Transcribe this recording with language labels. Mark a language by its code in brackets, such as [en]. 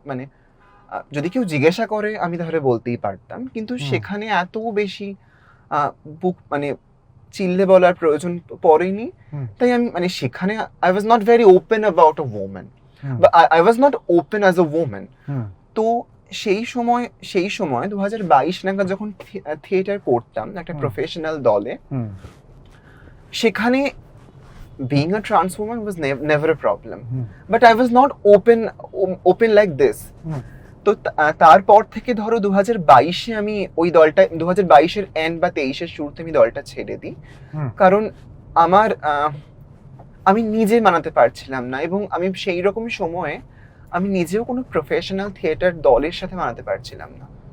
[bn] মানে যদি কেউ জিজ্ঞাসা করে আমি তাহলে বলতেই পারতাম, কিন্তু সেখানে এত বেশি বুক মানে চিল্লে বলার প্রয়োজন পড়েনি। তাই আমি মানে সেখানে [en] I was not very open about a woman, বা I was not open as a woman. [bn] তো সেই সময় 2022 নাগাদ যখন থিয়েটার করতাম একটা প্রফেশনাল দলে, সেখানে [en] being a trans woman was never a problem, but I was not open like this. [bn] তো তারপর থেকে ধরো 2022-এ আমি ওই দলটা 2022-এর এন্ড বা 23-এর শুরুতে আমি দলটা ছেড়ে দিই, কারণ আমি নিজে মানাতে পারছিলাম না, এবং আমি সেই রকম সময়ে আমি নিজেও কোনো প্রফেশনাল থিয়েটার দলের সাথে মানাতে পারছিলাম না।